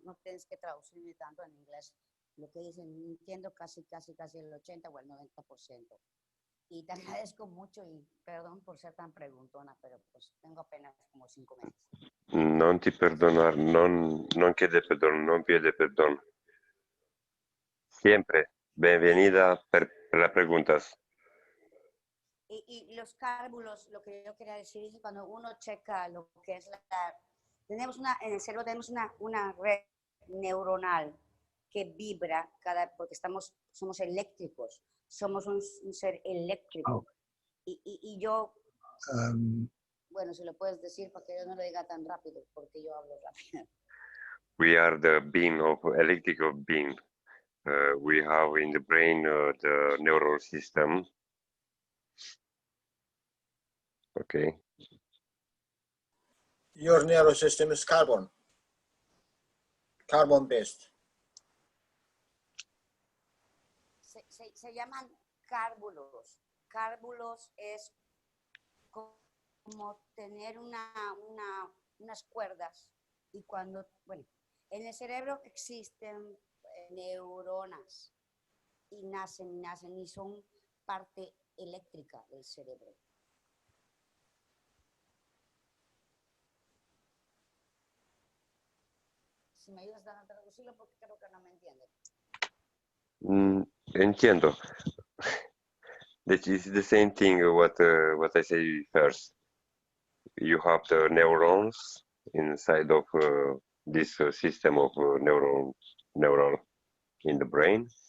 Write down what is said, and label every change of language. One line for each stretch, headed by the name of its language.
Spanish: No tienes que traducirme tanto en inglés. Lo que dicen, entiendo casi el 80 o el 90%. Y te agradezco mucho y perdón por ser tan preguntona, pero pues tengo apenas como 5 meses.
Italian: Non ti perdonar, non chiede perdono,
Spanish: non pide perdono. Siempre, bienvenida per las preguntas. Y los cálculos, lo que yo quería decir es que cuando uno checa lo que es en el cerebro tenemos una red neuronal que vibra porque somos eléctricos, somos un ser eléctrico. Oh. Y yo, bueno, si lo puedes decir para que yo no lo diga tan rápido, porque yo hablo rápido.
English: We are the being of electrical being. We have in the brain the neural system. Okay. Your nervous system is carbon based.
Spanish: Se llaman cárbulos. Cárbulos es como tener unas cuerdas y bueno, en el cerebro existen neuronas y nacen y son parte eléctrica del cerebro. Si me ayudas a traducirlo porque creo que no me entiende. Entiendo.
English: That is the same thing what I say first. You have the neurons inside of this system of neural in the brain.